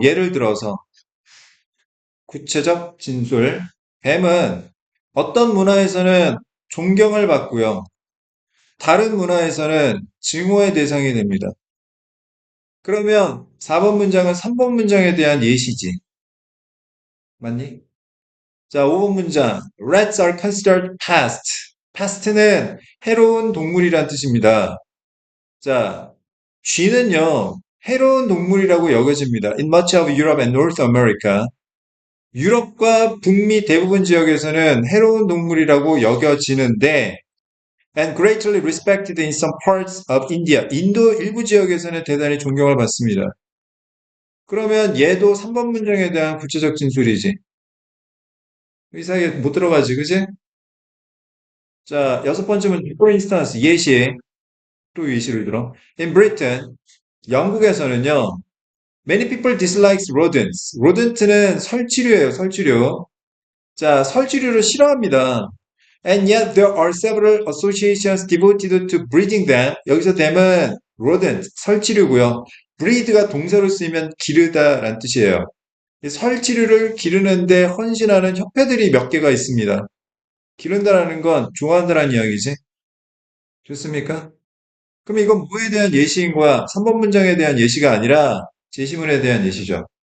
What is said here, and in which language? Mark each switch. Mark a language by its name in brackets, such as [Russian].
[Korean] 예를 들어서 구체적 진술. 뱀은 어떤 문화에서는 존경을 받고요. 다른 문화에서는 증오의 대상이 됩니다. 그러면 4번 문장은 3번 문장에 대한 예시지. 맞니? 자, 5번 문장. [English] Rats are considered pests. [Korean] pest는 해로운 동물이란 뜻입니다. 자, 쥐는요, 해로운 동물이라고 여겨집니다. [English] In much of Europe and North America. [Korean] 유럽과 북미 대부분 지역에서는 해로운 동물이라고 여겨지는데, [English] and greatly respected in some parts of India. [Korean] 인도 일부 지역에서는 대단히 존경을 받습니다. 그러면 얘도 3번 문장에 대한 구체적 진술이지. 이 사이에 못 들어가지, 그지? 자, 여섯 번째 문제, [English] for instance, [Korean] 예시. 또 예시를 들어. [English] In Britain, [Korean] 영국에서는요, [English] many people dislikes rodents. [Korean] rodent는 설치류예요, 설치류. 자, 설치류를 싫어합니다. [English] And yet there are several associations devoted to breeding them. [Korean] 여기서 them은 rodent, 설치류고요. breed가 동사로 쓰이면 기르다라는 뜻이에요. 이 설치류를 기르는데 헌신하는 협회들이 몇 개가 있습니다. 기른다라는 건 좋아한다라는 이야기지. 좋습니까? 그럼 이건 뭐에 대한 예시인 거야? 3번 문장에 대한 예시가 아니라 제시문에 대한 예시죠.